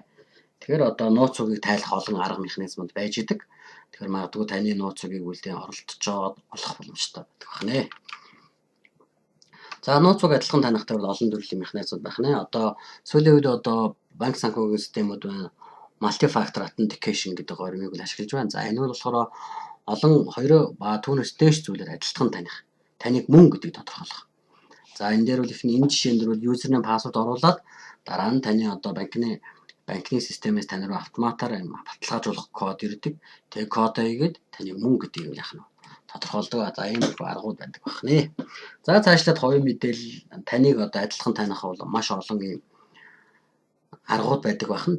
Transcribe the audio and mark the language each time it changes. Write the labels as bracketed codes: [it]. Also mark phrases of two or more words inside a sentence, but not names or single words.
[mn] Тэгэхээр одоо нууцыг тайлах олон арга механизмууд байж идэг. Тэгэхээр магадгүй таны нууцыг үлдээ оролцож байгаа болох боломжтой байдаг байна. За нууцыг адилхан таних дээр бол олон төрлийн механизмууд байх нэ. Одоо сүүлийн үед одоо банк санхүүгийн системүүд байна. [en] Multi-factor authentication [mn] гэдэг ормыг ашиглаж байна. За энэ бол болохоор олон 2 ба түүнээс дээш зүйлээр адилхан таних. Таныг мөн гэдгийг тодорхойлох. За энэ дээр бол ихний энэ жишээн дээр бол [en] username password [mn] оруулаад дараа нь таны одоо банкны системээс тань руу автоматар баталгаажуулах код ирдэг. Тэгээ кодоо хийгээд таны мөн гэдгийг яах нь тодорхойлдог. За иймэрхүү аргууд байдаг байна. За цаашлаад хувийн мэдээлэл таныг одоо адилхан таних бол маш олон юм аргууд байдаг байна.